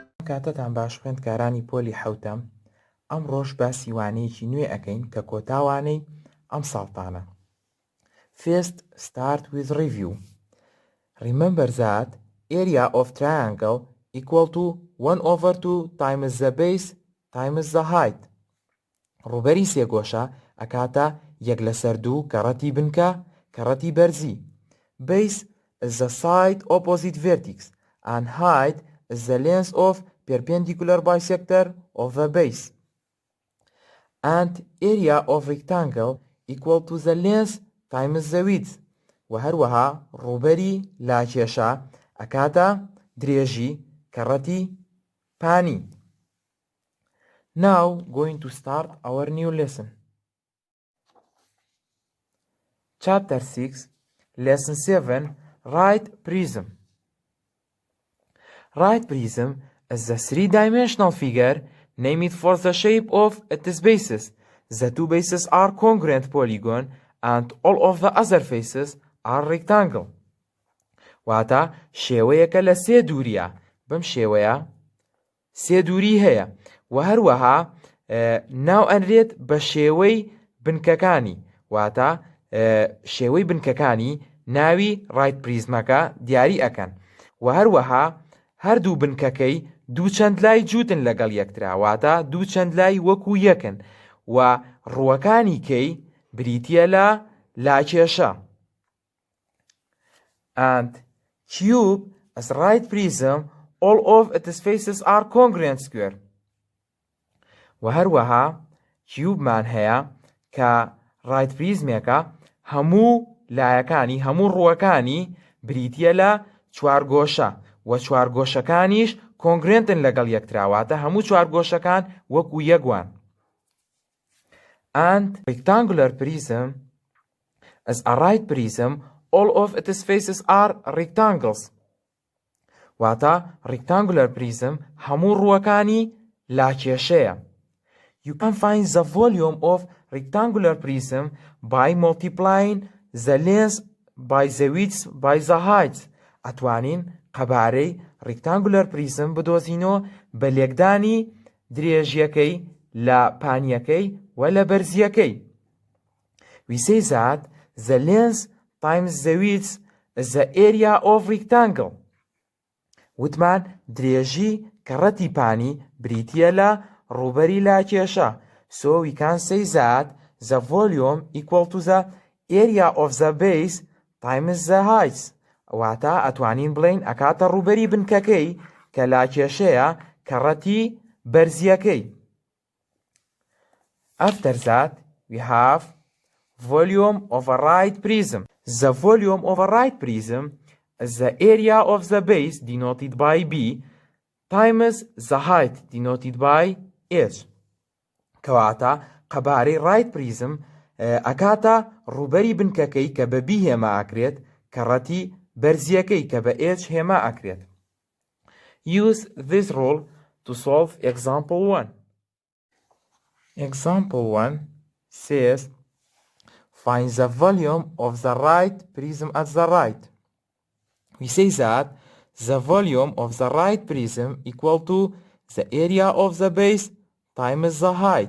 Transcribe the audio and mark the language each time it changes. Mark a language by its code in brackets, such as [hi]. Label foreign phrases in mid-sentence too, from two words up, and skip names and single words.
[ckb] کاتتان باش خوێندکارانی پۆلی حەوتەم. ئەمڕۆژ باسی وانەیەکی نوێ ئەکەین کە کۆتاوانەی ئەم ساڵتانە. [en] First, start with review. Remember that area of triangle equal to 1/2 times the base times the height. [ckb] ڕوبەری سێگۆشە ئەکاتە 1/2 کەڕەتی بنکە کەڕەتی بەرزی. [en] Base is the side opposite vertex and height is the length of perpendicular bisector of the base. And area of rectangle equal to the length times the width. [ckb] وهروەها ڕوبەری لاکێشە ئەکاتە درێژی کەڕەتی پانی. [en] Now going to start our new lesson. Chapter 6, Lesson 7, Right Prism. Right prism is a three-dimensional figure named for the shape of its bases. The two bases are congruent polygon and all of the other faces are rectangle. [ckb] واتە شێوەیەکە لە سێ دووریە، بەم شێوەیە سێ دووری هەیە و هەروەها ناو ئەنرێت بە شێوەی بنکەکانی، واتە شێوەی بنکەکانی ناوی ڕایت پریزمەکە دیاری ئەکەن و هەروەها هەردوو بنکەکەی دوو چەند لای جووتن لەگەڵ یەکترا، واتە دوو چەند لای وەکو یەکن و ڕووەکانی کەی بریتیە لە لاکێشە. [en] And cube as right prism all of its faces are congruent square. [ckb] و هەروەها کیوبمان هەیە کە ڕایت پریزمێکە هەموو لایەکانی هەموو ڕووەکانی بریتیە لە چوارگۆشە و چوارگۆشەکانیش کۆنگرێنتن لەگەڵ یەکتراواتە هەموو چوارگۆشەکان وەکو یەکوان. [en] And rectangular prism is a right prism all of its faces are rectangles. [ckb] واتە [en] rectangular prism [ckb] هەموو ڕووەکانی لاکێشەیە. [en] You can find the volume of rectangular prism by multiplying the length by the width by the height. [ckb] ئەتوانین قەبارەی [en] rectangular prism [ckb] بدۆزینەوە بە لێکدانی درێژیەکەی لە پانیەکەی و لە بەرزیەکەی. [en] We say that the length times the width is the area of rectangle. [ckb] وتمان درێژی کەڕەتی پانی بریتیە لە ڕوبەری لاکێشە. [en] So we can say that the volume equal to the area of the base times the height. [ckb] واتە ئەتوانین بڵێین ئەکاتە ڕوبەری بنکەکەی کە لاکێشەیە کەڕەتی بەرزیەکەی. [en] After that we have volume of a right prism. The volume of a right prism is the area of the base denoted by B times the height denoted by H. [ckb] کەواتە قەبارەی [en] right prism [ckb] ئەکاتە ڕوبەری بنکەکەی کە بە B هێما ئەکرێت کەڕەتی بەرزیەکەی کە بە H هێما ئەکرێت. [en] Use this rule to solve example 1. Example 1 says find the volume of the right prism at the right. We say that the volume of the right prism equal to the area of the base times the height.